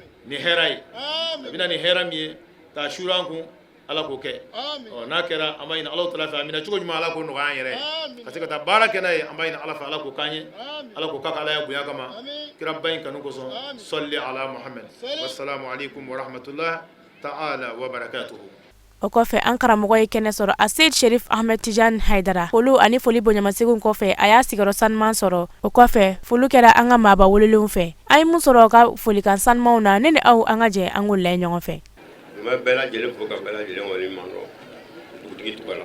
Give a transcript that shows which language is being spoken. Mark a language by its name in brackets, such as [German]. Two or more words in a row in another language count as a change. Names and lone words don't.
[Bambara] ni hɛrɛ ye a Amin. bɛna ni hɛrɛ min ye k'a suura an kun ala k'o kɛ Amin. n'a kɛra an b'a ɲini ala tala fɛ a minɛ cogo ɲuman ala k'o nɔgɔya an yɛrɛ ye Amin. ka se ka taa baara kɛ n'a ye an b'a ɲini ala fɛ ala k'o k'an ye Amin. ala k'o k'a ka ala ya bonya kama Amin. kira ba in kanu kosɔn Amin. sɔli ala muhammed Sali. [Arabic] والسلام عليكم ورحمة الله تعالى وبركاته [Bambara] o kɔfɛ an karamɔgɔ ye kɛnɛ sɔrɔ a Seyd Sherif Ahmed Tidiane Haidara. Folu ani foli bonyamasegin kɔfɛ a y'a sigiyɔrɔ sanuman sɔrɔ. O kɔfɛ folu kɛra an ka maaba welelenw fɛ. An ye mun sɔrɔ ka folikan sanumanw na, ne ni aw an ka jɛ an k'o layɛ ɲɔgɔn fɛ. N bɛ bɛɛ lajɛlen fo ka bɛɛ lajɛlen waleɲuman dɔn dugutigi tɔgɔ la.